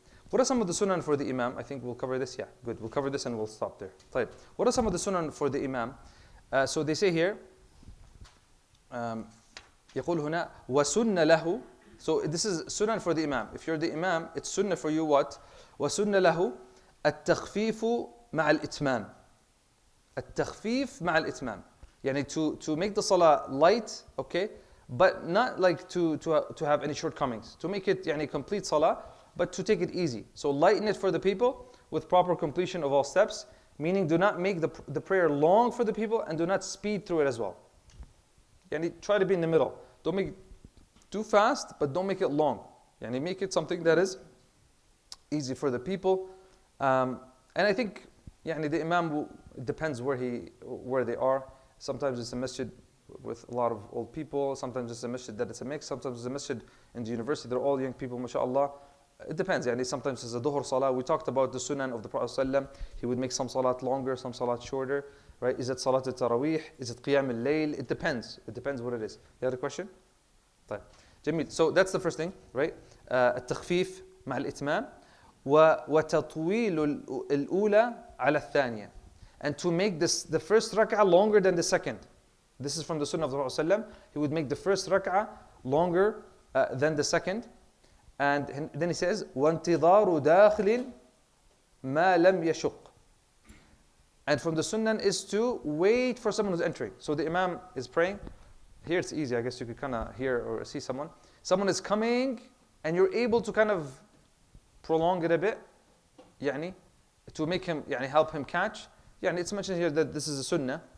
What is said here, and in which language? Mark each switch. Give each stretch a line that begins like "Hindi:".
English: What are some of the sunan for the imam? I think we'll cover this. Yeah, good. We'll cover this and we'll stop there.
Arabic: طيب.
English: What are some of the sunan for the imam? So they say here,
Arabic: يقول هنا وسن له.
English: So this is sunan for the imam. If you're the imam, it's sunnah for you what?
Arabic: وسن له التخفيف مع الإتمام. التخفيف مع الإتمام.
English: يعني to make the salah light, okay, but not like to have any shortcomings. To make it يعني complete salah, but to take it easy. So lighten it for the people with proper completion of all steps. Meaning, do not make the prayer long for the people and do not speed through it as well. Yani try to be in the middle. Don't make it too fast, but don't make it long. Yani make it something that is easy for the people. And I think yani the imam, it depends where they are. Sometimes it's a masjid with a lot of old people. Sometimes it's a masjid that it's a mix. Sometimes it's a masjid in the university. They're all young people, mashallah. It depends. Yani sometimes it's a dhuhr salah. We talked about the sunan of the Prophet ﷺ. He would make some salat longer, some salat shorter. Right? Is it salat al-tarawih? Is it qiyam al-layl? It depends. It depends what it is. You had a question?
Arabic: طيب. جميل.
English: So that's the first thing, right?
Arabic: التخفيف مع الإتمام وتطويل الأولى على الثانية.
English: And to make the first rak'ah longer than the second. This is from the sunnah of the Prophet ﷺ. He would make the first rak'ah longer than the second. And then he says,
Arabic: وَانْتِظَارُ دَاخِلٍ مَا لَمْ يَشُقْ.
English: And from the sunnah is to wait for someone who's entering. So the imam is praying. Here it's easy, I guess you could kind of hear or see someone. Someone is coming and you're able to kind of prolong it a bit. يعني, to make him, يعني, help him catch. يعني, it's mentioned here that this is a sunnah.